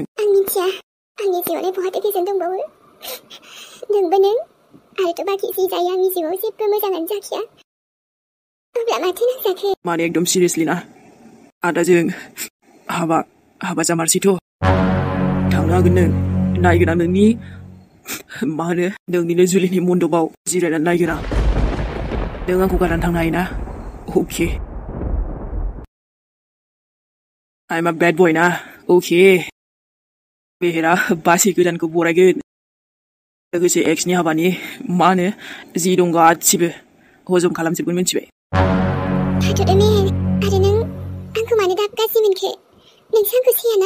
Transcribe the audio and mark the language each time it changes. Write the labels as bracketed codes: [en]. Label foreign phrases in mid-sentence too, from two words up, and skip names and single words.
[brx] आं मिथिया आंनि जिउआवलाय बहाथो गोजोन दंबावो नोंबो नों आरोथ' बाखि जि जायो आंनि जिउआव जेबो मोजाङानो जाखाया अब्ला माथो नांजाखो माने एकदम सिरियासलि ना आदाजों हाबा जामारसैथ' थांनो हागोन नों नायगोन आं नोंनि मा होनो नोंनिनो जुलिनि मन्दपाव जिरायनानै नायगोन आं नों आंखौ गारनानै थांनो हायोना अके [en] I'm a bad boy [brx] ना अके मेहेरा बासि गोदानखौ बरायगोन लोगोसे एक्सनि हाबानि मा होनो जि दं गासिबो हजम खालामजोबगोन मिथिबाय थाथ'दो मेहेर आरो नों आंखौ मानो दाब गाज्रि मोनखो नोंसो आंखौ सिनायाना